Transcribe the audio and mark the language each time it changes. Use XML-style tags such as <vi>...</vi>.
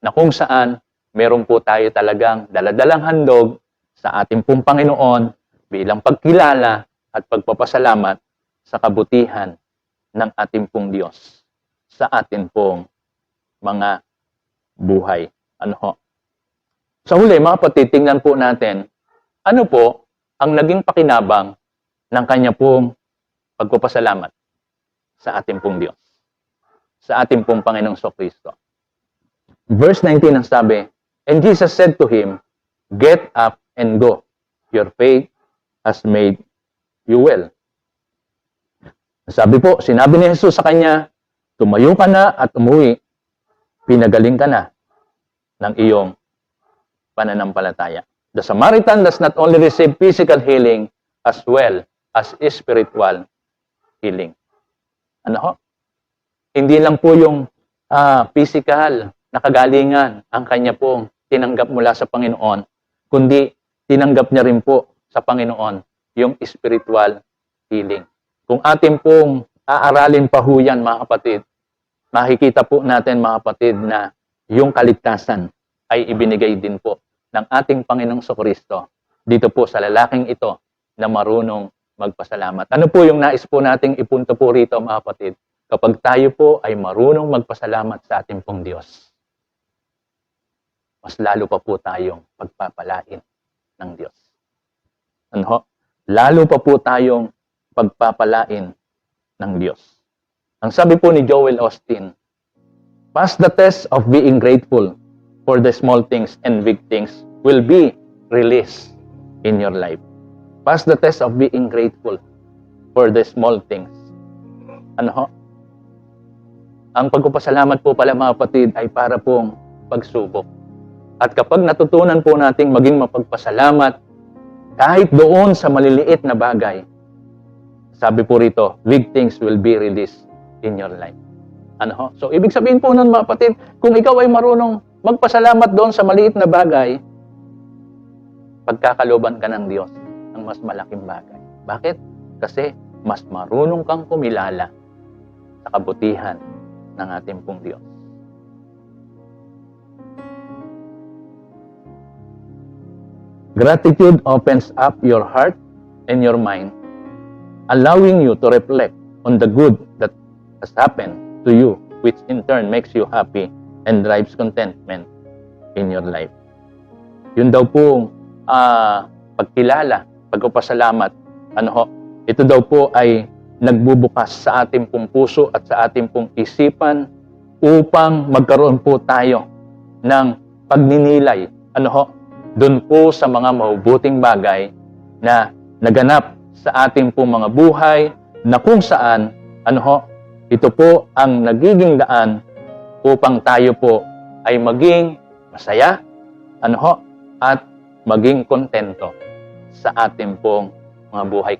<tl>Na kung saan meron po tayo talagang daladalang handog sa ating pong Panginoon bilang pagkilala at pagpapasalamat sa kabutihan ng ating pong Diyos sa ating pong mga buhay. Ano ho? Sa huli, mga kapatid, tingnan po natin, ano po ang naging pakinabang ng kanya pong pagpapasalamat sa ating pong Diyos, sa ating pong Panginoong Kristo.</tl> <en>Verse 19</en> <tl>ang sabi,</tl> <en>and Jesus said to him, get up and go. Your faith has made you well.</en> <tl>Sabi po, sinabi ni Jesus sa kanya, tumayo ka na at umuwi, pinagaling ka na ng iyong pananampalataya.</tl> <en>The Samaritan does not only receive physical healing as well as spiritual healing.</en> <tl>Ano ho? Hindi lang po yung physical na kagalingan ang kanya pong tinanggap mula sa Panginoon, kundi tinanggap niya rin po sa Panginoon yung spiritual healing. Kung atin pong aaralin pa ho yan, mga kapatid, makikita po natin, mga kapatid, na yung kaligtasan ay ibinigay din po ng ating Panginoong Kristo dito po sa lalaking ito na marunong magpasalamat. Ano po yung nais po nating ipunto po rito, mga kapatid? Kapag tayo po ay marunong magpasalamat sa ating pong Diyos, mas lalo pa po tayong pagpapalain ng Diyos. Ano ho? Lalo pa po tayong pagpapalain ng Diyos. Ang sabi po ni Joel Osteen,</tl> <en>pass the test of being grateful for the small things and big things will be released in your life. Pass the test of being grateful for the small things.</en> <tl>Ano ho? Ang pagpapasalamat po pala, mga kapatid, ay para pong pagsubok. At kapag natutunan po nating maging mapagpasalamat kahit doon sa maliliit na bagay, sabi po rito,</tl> <en>big things will be released in your life.</en> <tl>Ano ho? So, ibig sabihin po nun, mga kapatid, kung ikaw ay marunong magpasalamat doon sa maliit na bagay, pagkakaloban ka ng Diyos ng mas malaking bagay. Bakit? Kasi mas marunong kang kumilala sa kabutihan ng ating pong Diyos.</tl> <en>Gratitude opens up your heart and your mind, allowing you to reflect on the good that has happened to you, which in turn makes you happy and drives contentment in your life.</en> <tl>Yun daw po pagkilala, pagpapasalamat, ano ho, ito daw po ay nagbubukas sa ating pong puso at sa ating pong isipan upang magkaroon po tayo ng pagninilay, ano ho, doon po sa mga mabubuting bagay na naganap sa ating pong mga buhay na kung saan, ano ho, ito po ang nagiging daan upang tayo po ay maging masaya, ano ho, at maging kontento sa ating pong mga buhay.</tl>